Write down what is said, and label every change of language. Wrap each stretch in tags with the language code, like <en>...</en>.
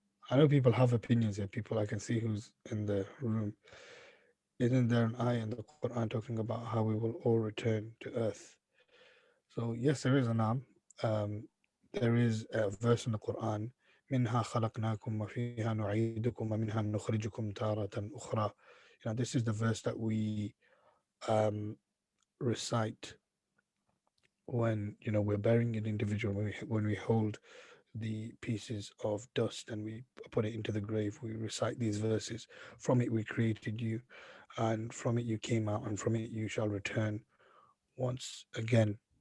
<en>I know people have opinions here. People I can see who's in the room. Isn't there an ayah in the Quran talking about how we will all return to earth? So yes, there is an there is a verse in the Quran.</en> <ar>منها خلقناكم وفيها نعيدكم ومنها نخرجكم تارة أخرى.</ar> <en>This is the verse that we um, recite when we're burying an individual. When we hold the pieces of dust and we put it into the grave, we recite these verses. From it we created you, and from it you came out, and from it you shall return once again.</en>